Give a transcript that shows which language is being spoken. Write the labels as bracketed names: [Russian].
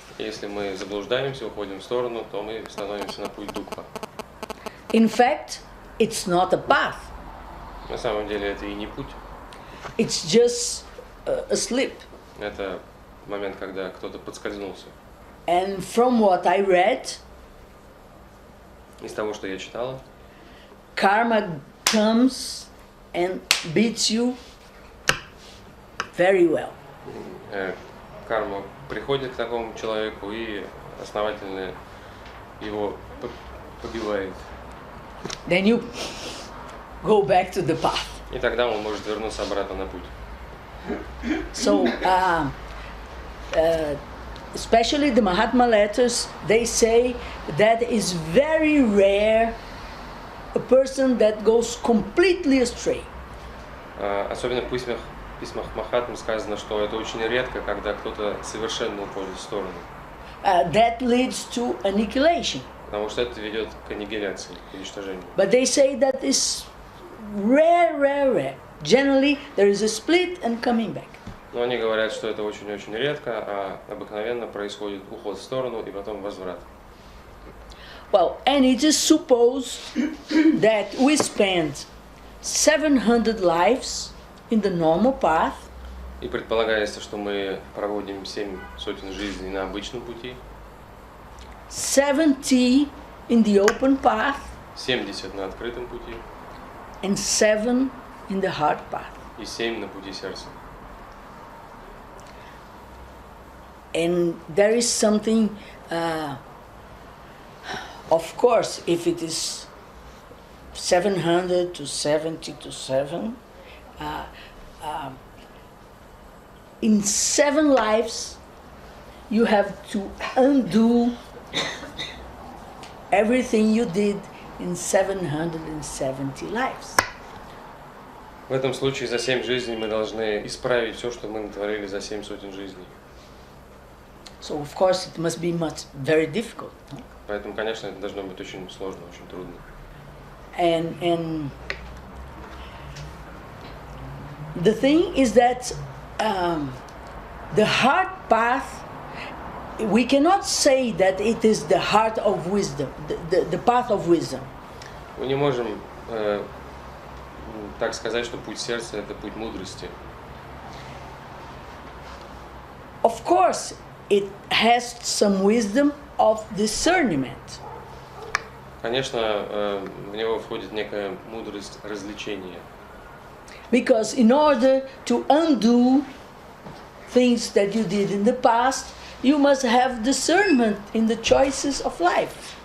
[Russian] Если мы заблуждаемся, уходим в сторону, то мы становимся на путь дукха. [English] In fact, it's not a path. [Russian] На самом деле это и не путь. [English] It's just a slip. [Russian] Это момент, когда кто-то подскользнулся. [English] And from what I read, [Russian] Из того, что я читала, [English] karma comes and beats you very well. [Russian] Карма приходит к такому человеку и основательно его побивает. [English] Then you go back to the path. [Russian] И тогда он может вернуться обратно на путь. [English] So, especially the Mahatma letters, they say that is very rare a person that goes completely astray. [Russian] Особенно в письмах Махатм сказано, что это очень редко, когда кто-то совершенно уходит в сторону. [English] That leads to annihilation. [Russian] Потому что это ведет к аннигиляции, к уничтожению. [English] But they say that is rare. Generally, there is a split and coming back. [Russian] Но они говорят, что это очень-очень редко, а обыкновенно происходит уход в сторону и потом возврат. [English] Well, and it is supposed that we spend 700 lives in the normal path. [Russian] И предполагается, что мы проводим 7 сотен жизней на обычном пути, [English] 70 in the open path, [Russian] 70 на открытом пути [English] and 7 in the hard path. [Russian] и 7 на пути сердца. [English] And there is something, of course, if it is 700 to 70 to 7, in 7 lives, you have to undo everything you did in 770 lives. [Russian] В этом случае за 7 жизней мы должны исправить все, что мы натворили за 7 сотен жизней. [English] So of course it must be very difficult. No? [Russian] Поэтому, конечно, это должно быть очень сложно, очень трудно. [English] And the thing is that the hard path, we cannot say that it is the heart of wisdom, the path of wisdom. [Russian] Мы не можем так сказать, что путь сердца – это путь мудрости. [English] Of course, it has some wisdom of discernment. [Russian] Конечно, в него входит некая мудрость развлечения. [English] Because in order to undo things that you did in the past, you must have discernment in the choices of life.